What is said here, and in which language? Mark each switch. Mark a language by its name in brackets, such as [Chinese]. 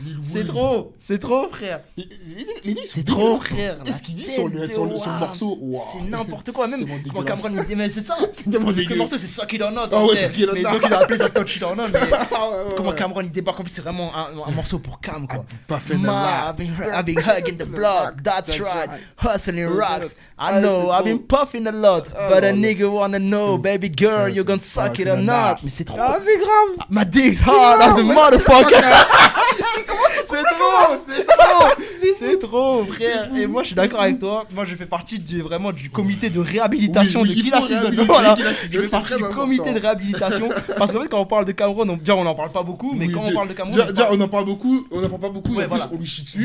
[French] C'est trop frère. C'est trop frère. Qu'est-ce qu'il dit sur le morceau? C'est n'importe quoi. Même quand Cameron il dit mais c'est ça. C'est tellement Parce que dégueu. le morceau c'est Suck It or Not. Ah ouais, Suck It or mais Not. donc il a appelé ça Touch It or Not. Comment Cameron il débarque, en plus c'est vraiment un morceau pour Cam quoi. [English] I've been hugging the block, that's right. Hustling rocks. I know, I've been puffing a lot. But a nigga wanna know, baby girl, you gonna suck it or not. [French] Mais c'est trop. Ah, c'est grave. [English] My dick's hard as a motherfucker. [French] C'est trop, frère. Et moi, je suis d'accord avec toi. Moi, je fais partie du comité de réhabilitation de Killa Season. Voilà. Je fais partie du comité de réhabilitation. Parce qu'en fait, quand on parle de Cameron, on n'en parle pas beaucoup. Mais quand on parle de Cameron, on en parle beaucoup. On n'en parle pas beaucoup. Ouais, Et en plus, on lui chie dessus.